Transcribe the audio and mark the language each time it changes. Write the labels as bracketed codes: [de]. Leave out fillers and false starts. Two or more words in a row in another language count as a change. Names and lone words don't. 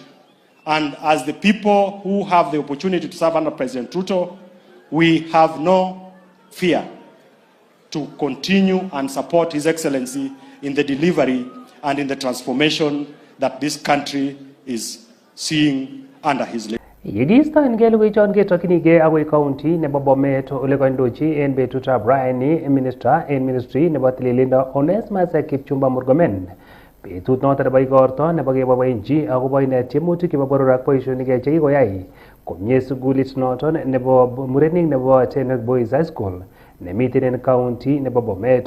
[en] And as the people who have the opportunity to serve under President Ruto, we have no fear to continue and support His Excellency in the delivery and in the transformation that this country is seeing under his leadership. [kln] Yegistoengei logoiwechon ketokchinigei agoi county nebo Bomet ole kandochi en betutab raini minister en ministry nebo tililindo Onesmus Kipchumba Murkomen. Betut noton nebo igorto nebo keboiboenchi akobo tiemutik chebo boror ak boisionik chekikoyai komie sukulit noton nebo murenik nebo Tenok Boys High School nemiten en county nebo Bomet.